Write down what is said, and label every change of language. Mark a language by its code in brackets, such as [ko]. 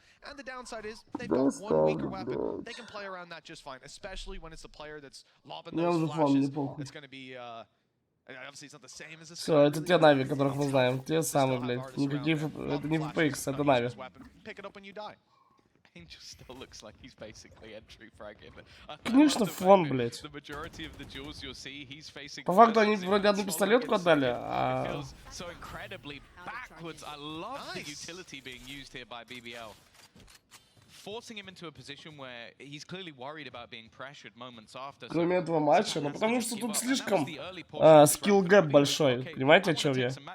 [en] And the downside is they've got one weaker weapon. They can play around that just fine, especially when it's the player that's lobbing [ru] Я уже [en] those [ru] фан, не [en] flashes. [ru] похуй. [en] It's going to be obviously it's not the same as a [ru] Все, это те Нави, которых мы знаем. Те самые, блядь. Никакие это не FPX, это Нави. [en] Pick it up when you die. Angel still looks like he's basically entry fragging. [ru] Конечно, фон, блядь. [en] The majority of the duels you'll see, he's facing. [ru] По факту они вроде одну пистолетку отдали, а... [en] It feels so incredibly backwards. I love the utility being used here by BBL. Forcing him into a position where he's clearly worried about being pressured moments after. [ru] Кроме этого матча, ну потому что тут слишком скилл-гэп большой. Понимаете, о чем я?